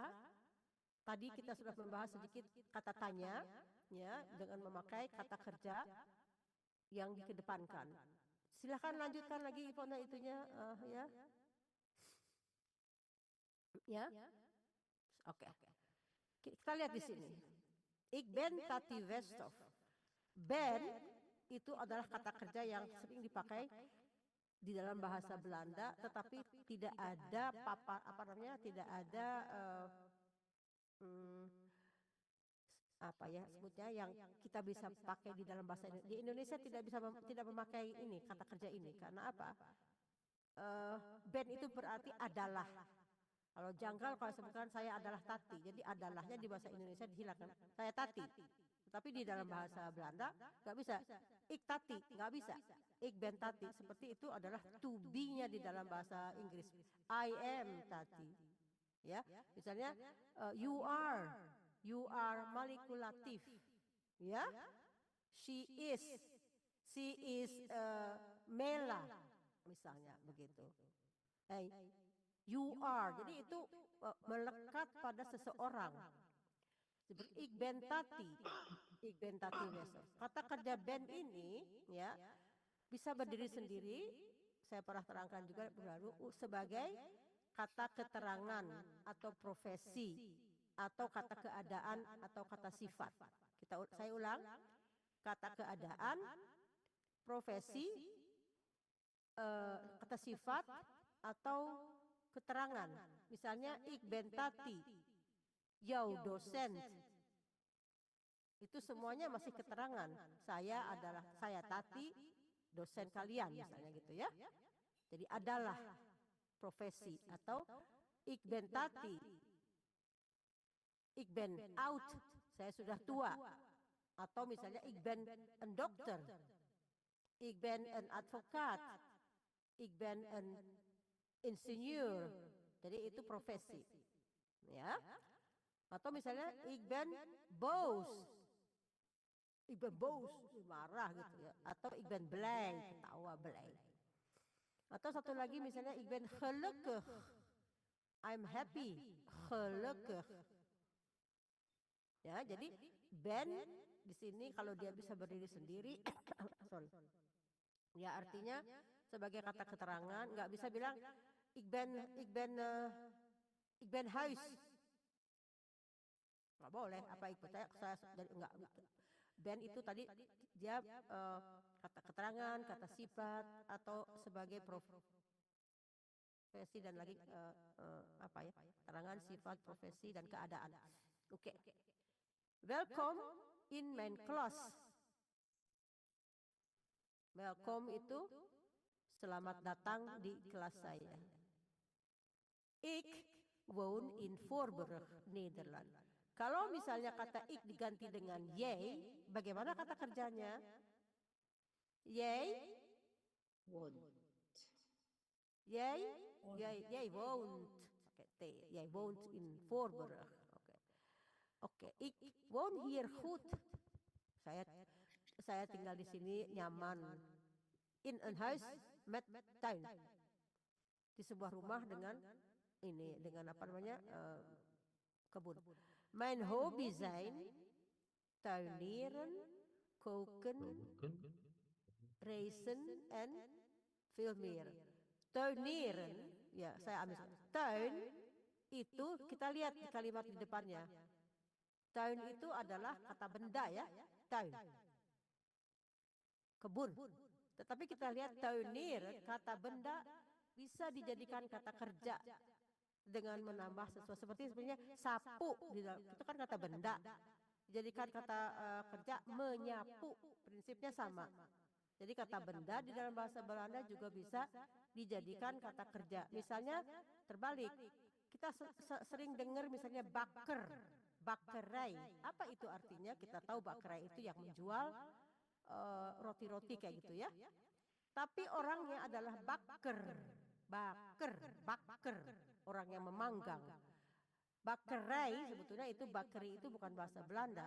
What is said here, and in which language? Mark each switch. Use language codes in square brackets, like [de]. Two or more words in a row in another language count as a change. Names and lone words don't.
[id] Tadi kita sudah membahas sedikit kata tanya ya dengan memakai kata kerja yang dikedepankan. Silakan lanjutkan lagi Ipona itunya ya. Ya. Oke. Kita lihat di sini. [nl] Ik ben Tati Westhoff. [id] Ben itu adalah kata kerja yang sering dipakai di dalam bahasa Belanda, tetapi tidak ada tidak ada apa ya sebutnya yang kita bisa pakai di dalam bahasa Indonesia. Di Indonesia tidak memakai ini kata kerja ini karena apa? Ben itu berarti adalah. Kalau janggal kalau sebutkan saya adalah Tati, jadi adalahnya di bahasa Indonesia dihilangkan. Saya Tati. Tapi di dalam bahasa Belanda nggak bisa. Ik Tati nggak bisa. [nl] Ik ben Tati [id] seperti itu adalah [en] to be- [id] nya di dalam bahasa Inggris. [en] I am Tati. [id] Ya, misalnya [en] you are manipulatif, ya. She is Mela, [id] misalnya begitu. [en] You are, [id] jadi itu melekat pada seseorang. Seperti [nl] ik ben Tati Westhoff. [id] Kata kerja ben ini, ya, bisa berdiri sendiri. Saya pernah terangkan juga baru sebagai kata keterangan atau profesi. Atau kata keadaan atau kata sifat. Saya ulang, kata keadaan, profesi, kata sifat atau keterangan. [nl] Misalnya ik ben Tati, jou dosen. [id] Itu semuanya masih keterangan. Saya Tati, dosen kalian misalnya gitu ya. Jadi adalah profesi atau [nl] ik ben Tati, ik ben oud, [id] saya sudah tua. Atau misalnya [nl] ik ben een dokter, ik ben een advocaat, ik ben een ingenieur. [id] Jadi itu profesi. Ya. Atau misalnya [nl] ik ben boos. Ik ben boos, [id] marah gitu ya. [nl] Atau ik ben blij, ketawa blij. [id] Atau satu lagi misalnya [nl] ik ben gelukkig. [en] I'm happy, [id] gelukkig. Ya, jadi ben di sini kalau dia bisa berdiri sendiri, sorry. Ya artinya sebagai kata keterangan, nggak bisa bilang [nl] ik ben huis. [id] Nggak boleh, apa saya nggak. Ben itu tadi dia kata keterangan, kata sifat atau sebagai profesi dan lagi keterangan, sifat, profesi dan keadaan. Oke. [nl] Welcome in mijn klas. [id] Welcome itu selamat datang di kelas saya. [nl] Ik woon in Voorburg, Nederland. [id] Kalau misalnya kata ik diganti dengan jij, bagaimana kata kerjanya? [nl] Jij? Jij woont. Jij woont in Voorburg. Oke, ik woon hier goed. [id] Saya tinggal di sini nyaman. [nl] In een huis met tuin. [id] Di sebuah rumah dengan apa namanya, kebun. [nl] Mijn hobby zijn tuinieren, koken, reizen en veel meer. [id] Tuinieren, ya saya ambil tuin itu kita lihat di kalimat di depannya. Tuin itu adalah kata benda ya, tuin. Kebun. Tetapi kita lihat tuinieren, kata benda bisa dijadikan kata kerja dengan menambah sesuatu seperti sebenarnya sapu di dalam, itu kan kata benda. Dijadikan kata kerja menyapu, prinsipnya sama. Jadi kata benda di dalam bahasa Belanda juga bisa dijadikan kata kerja. Misalnya terbalik, kita sering dengar misalnya bakker, bakkerij. Apa itu artinya? Kita tahu bakkerij itu yang menjual roti-roti kayak gitu ya. Tapi orangnya adalah bakker, orang yang memanggang. Bakkerij sebetulnya itu bakery itu bukan bahasa Belanda.